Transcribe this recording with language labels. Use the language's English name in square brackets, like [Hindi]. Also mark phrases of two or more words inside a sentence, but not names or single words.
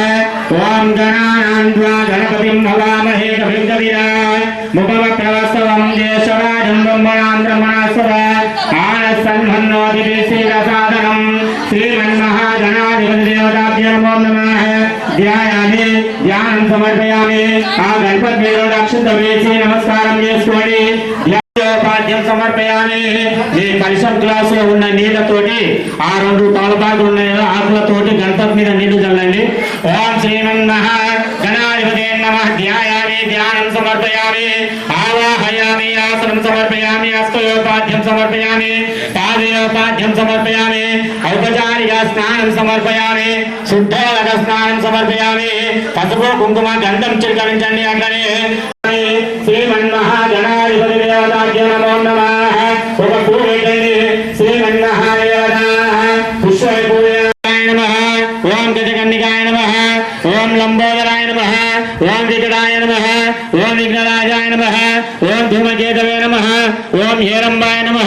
[Sanskrit] ओम गणानां त्वा गणपतिं हवामहे कविं कवीराय मुपवक्रवस्तवं ज्येष्ठराजं ब्रह्मणां ब्रह्मणास्पद आनसन्मन्नोतिभिश्रीरसादनं श्रीमन्महागणाधिपति देवताभ्यो नमो नमः। ध्यायामि ध्यानं समर्पयामि आ गणपतिं रक्षितवेసి [Telugu] నమస్కారం చేసుకోండి। [Sanskrit] పాద్యం సమర్పయామి। [Telugu] ఈ కలశం గ్లాసులో ఉన్న నీళ్లతోటి ఆ రెండు తలపాకులు ఉన్నాయి ఆకులతోటి గణపతి మీద నీళ్లు చల్లండి। [Sanskrit] ఓం శ్రీమన్మహా గణాధిపతే నమః। ధ్యాయామి ధ్యానం సమర్పయామి ఆవాహయామి ఆసనం సమర్పయామి హస్తయోపాద్యం సమర్పయామి పాదయోపాద్యం సమర్పయామి ఔపచారిక స్నానం సమర్పయామి శుద్ధోదక స్నానం సమర్పయామి [Telugu] పసుపు కుంకుమ గంధం చిలకరించండి అట్లనే [Sanskrit] श्रीमन्महागणाधिपति देवताभ्यो नमो नमः। [Telugu] ఒక పూజ చేయండి [Sanskrit] శ్రీమన్మహాదేవత పుష్పై పూజాయ నమః। ఓం గజకన్నికాయ నమః। ఓం లంబోదరాయ నమః। ఓం వికటాయ నమః। ఓం విఘ్నరాజాయ నమః। ఓం ధూమకేతవే నమః। ఓం హేరంబాయ నమః।